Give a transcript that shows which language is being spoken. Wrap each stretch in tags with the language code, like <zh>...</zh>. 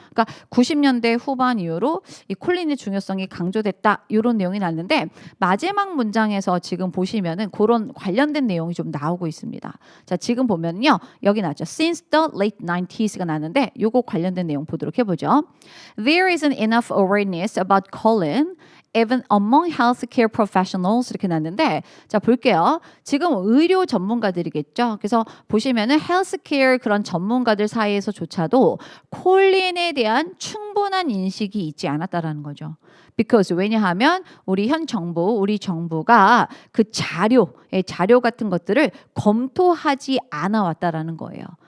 <ko>그러니까 90년대 후반 이후로 이 콜린의 중요성이 강조됐다 이런 내용이 나왔는데 마지막 문장에서 지금 보시면은 그런 관련된 내용이 좀 나오고 있습니다. 자, 지금 보면요 여기 나왔죠.</ko> <en>Since the late 90s</en> <ko>가 나왔는데 요거 관련된 내용 보도록 해보죠.</ko> <en>There isn't enough awareness about Colin even among healthcare professionals</en> <ko>이렇게 났는데 자, 볼게요. 지금 의료 전문가들이겠죠. 그래서 보시면은 헬스케어 그런 전문가들 사이에서조차도 콜린에 대한 충분한 인식이 있지 않았다라는 거죠. Because 왜냐하면 우리 정부가 그 자료 같은 것들을 검토하지 않아 왔다라는 거예요.</ko>